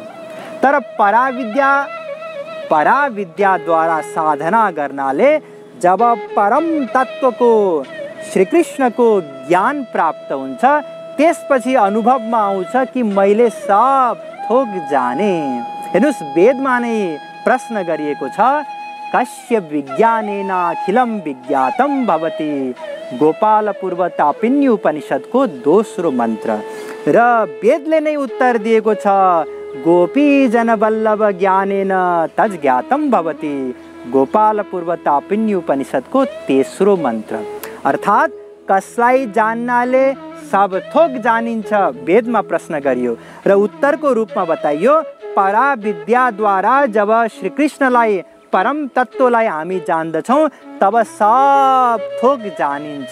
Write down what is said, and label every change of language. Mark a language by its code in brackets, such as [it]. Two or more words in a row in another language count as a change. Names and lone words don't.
[ne] तर पराविद्याद्वारा साधना गर्नाले जब परम तत्त्वको श्रीकृष्णको ज्ञान प्राप्त हुन्छ, त्यसपछि अनुभवमा आउँछ कि मैले सब थोक जाने। हेर्नुस्, वेदमा नै प्रश्न गरिएको छ, [sa] कस्य विज्ञानेन अखिलम विज्ञातम भवति, [ne] गोपाल पूर्व तापिन्य उपनिषदको दोस्रो मन्त्र। र वेदले नै उत्तर दिएको छ, [sa] गोपी जन वल्लभ ज्ञानेन तज ज्ञातम भवति, [ne] गोपाल पूर्व तापिन्य उपनिषदको तेस्रो मन्त्र। अर्थात् कसलाई जान्नाले सब थोक जानिन्छ, वेदमा प्रश्न गरियो र उत्तरको रूपमा बताइयो, पराविद्याद्वारा जब श्रीकृष्णलाई परम तत्त्वलाई हामी जान्दछौँ तब सब थोक जानिन्छ।